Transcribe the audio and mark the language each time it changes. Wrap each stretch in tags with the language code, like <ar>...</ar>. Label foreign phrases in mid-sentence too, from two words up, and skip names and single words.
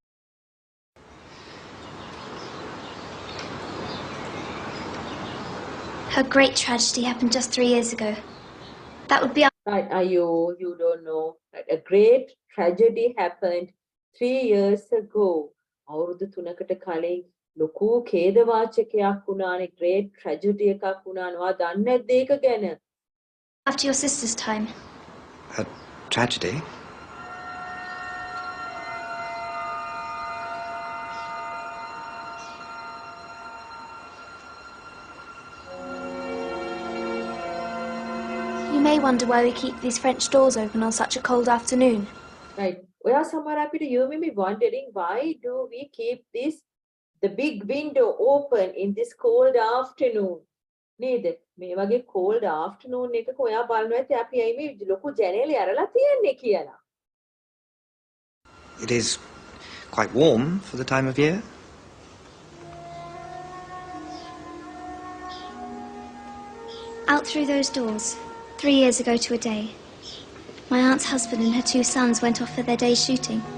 <en>Her great tragedy happened just 3 years ago. That would be... Right, you don't know. A great tragedy happened 3 years ago.</en> <si>අවුරුදු 3කට කලින් ලොකු ඛේදවාචකයක් වුණානේ,</si> <en>great tragedy</en> <si>එකක් වුණානේ. ඔයා දන්නේ නැද්ද ඒක ගැන?</si> <en>After your sister's time. A tragedy? You may wonder why we keep these French doors open on such a cold afternoon. Right. Well, somewhere you may be wondering, why do we keep the big window open in this cold afternoon?</en> <si>නේද මේ වගේ</si> <en>cold afternoon</en> <si>එකක ඔයා බලනවා ඇති අපි ඇයි මේ ලොකු ජනේලේ අරලා තියන්නේ කියලා.</si> <en>It is quite warm for the time of year. Out through those doors, 3 years ago to a day, my aunt's husband and her 2 sons went off for their day's shooting.</en>